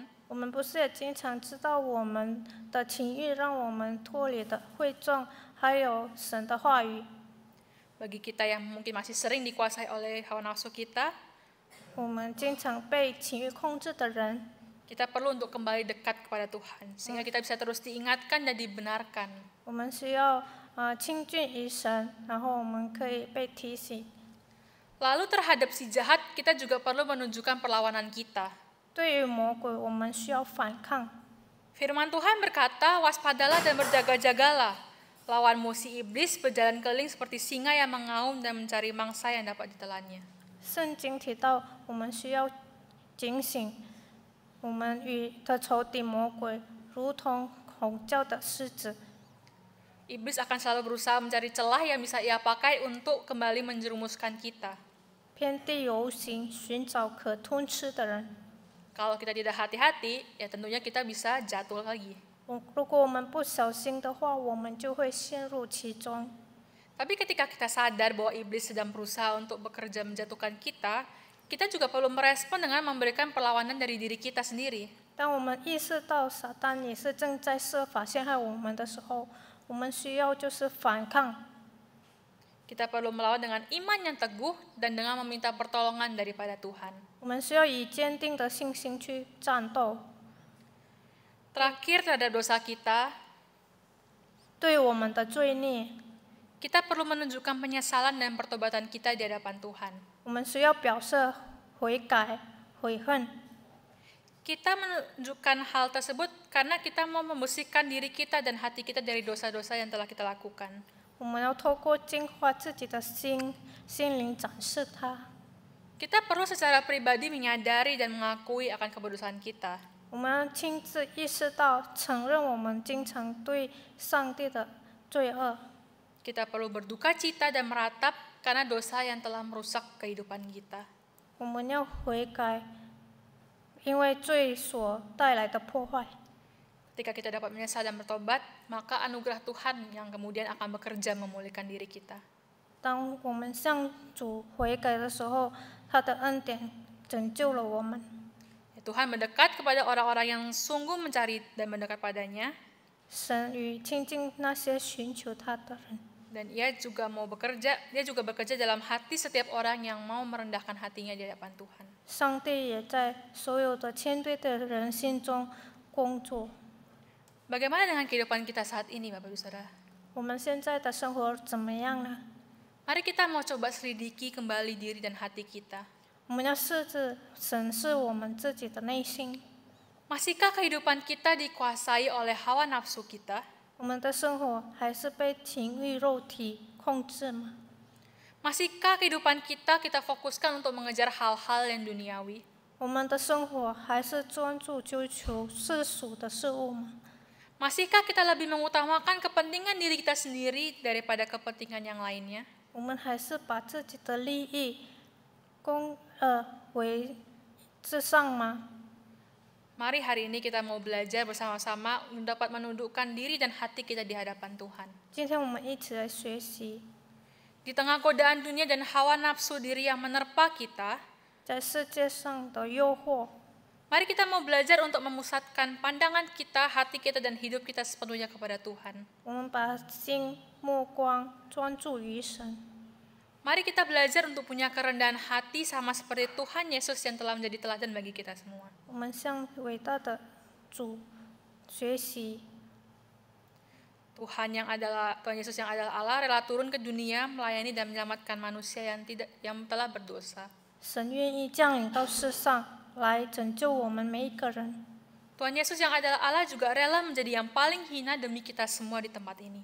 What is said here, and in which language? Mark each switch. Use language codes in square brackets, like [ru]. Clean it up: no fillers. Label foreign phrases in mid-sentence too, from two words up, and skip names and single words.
[zh] 我们不是也经常知道我们的情欲让我们脱离的会众，还有神的话语？ [id] Bagi kita yang mungkin masih sering dikuasai oleh hawa nafsu kita, [zh] 我们经常被情欲控制的人， [id] kita perlu untuk kembali dekat kepada Tuhan, sehingga kita bisa terus diingatkan dan dibenarkan. [zh] 我们需要亲近于神，然后我们可以被提醒。 [id] Lalu terhadap si jahat, kita juga perlu menunjukkan perlawanan kita. [zh] 对于魔鬼，我们需要反抗。 [id] Firman Tuhan berkata, waspadalah dan berjaga-jagalah. Lawan musuh iblis berjalan keliling seperti singa yang mengaum dan mencari mangsa yang dapat ditelannya. [zh] 圣经提到，我们需要警醒，我们与的仇敌魔鬼如同吼叫的狮子。 [id] Iblis akan selalu berusaha mencari celah yang bisa ia pakai untuk kembali menjerumuskan kita. [zh] 遍地游行，寻找可吞吃的人。 [id] Kalau kita tidak hati-hati, ya tentunya kita bisa jatuh lagi. [zh] 如果我们不小心的话，我们就会陷入其中。 [id] Tapi ketika kita sadar bahwa iblis sedang berusaha untuk bekerja menjatuhkan kita, kita juga perlu merespon dengan memberikan perlawanan dari diri kita sendiri. [zh] 当我们意识到撒旦也是正在设法陷害我们的时候，我们需要就是反抗。 [id] Kita perlu melawan dengan iman yang teguh dan dengan meminta pertolongan daripada Tuhan. [zh] 我们需要以坚定的信心去战斗。 [id] Terakhir terhadap dosa kita, [zh] 对我们的罪孽， [id] kita perlu menunjukkan penyesalan dan pertobatan kita di hadapan Tuhan. [zh] 我们需要表示悔改、悔恨。 [id] Kita menunjukkan hal tersebut karena kita mau membersihkan diri kita dan hati kita dari dosa-dosa yang telah kita lakukan. [zh] 我们要透过净化自己的心灵展示它。 [id] Kita perlu secara pribadi menyadari dan mengakui akan keberdosan kita. [zh] 我们要亲自意识到、承认我们经常对上帝的罪恶。 [id] Kita perlu berduka cita dan meratap karena dosa yang telah merusak kehidupan kita. [zh] 我们要悔改，因为罪所带来的破坏。 [id] Ketika kita dapat menyesal dan bertobat, maka anugerah Tuhan yang kemudian akan bekerja memulihkan diri kita. [zh] 当我们向主悔改的时候，他的恩典拯救了我们。 [id] Tuhan mendekat kepada orang-orang yang sungguh mencari dan mendekat padanya, [zh] 神与亲近那些寻求他的人， [id] dan Dia juga bekerja dalam hati setiap orang yang mau merendahkan hatinya di hadapan Tuhan. [zh] 上帝也在所有的谦卑的人心中工作。 [id] Bagaimana dengan kehidupan kita saat ini, Bapak Ibu Saudara? [zh] 我们现在的生活怎么样呢？ [id] Mari kita mau coba selidiki kembali diri dan hati kita. [zh] 我们要审视我们自己的内心， [id] Masihkah kehidupan kita dikuasai oleh hawa nafsu kita? [zh] 我们的生活还是被情欲肉体控制吗？ [id] Masihkah kehidupan kita fokuskan untuk mengejar hal-hal yang duniawi? [zh] 我们的生活还是专注追求世俗的事物吗？ [id] Masihkah kita lebih mengutamakan kepentingan diri kita sendiri daripada kepentingan yang lainnya? [zh] 我们还是把自己的利益为至上吗？ [id] Mari hari ini kita mau belajar bersama-sama untuk dapat menundukkan diri dan hati kita di hadapan Tuhan. [zh] 今天我们一起来学习， [id] Di tengah godaan dunia dan hawa nafsu diri yang menerpa kita, [zh] 在世界上的诱惑， [id] mari kita mau belajar untuk memusatkan pandangan kita, hati kita, dan hidup kita sepenuhnya kepada Tuhan. [zh] 我们把心目光专注于神。 [id] Mari kita belajar untuk punya kerendahan hati sama seperti Tuhan Yesus yang telah menjadi teladan bagi kita semua. [zh] 我们向伟大的主学习， [id] Tuhan Yesus yang adalah Allah rela turun ke dunia melayani dan menyelamatkan manusia yang telah berdosa. [zh] 神愿意降临到世上来拯救我们每一个人。 [id] Tuhan Yesus yang adalah Allah juga rela menjadi yang paling hina demi kita semua di tempat ini.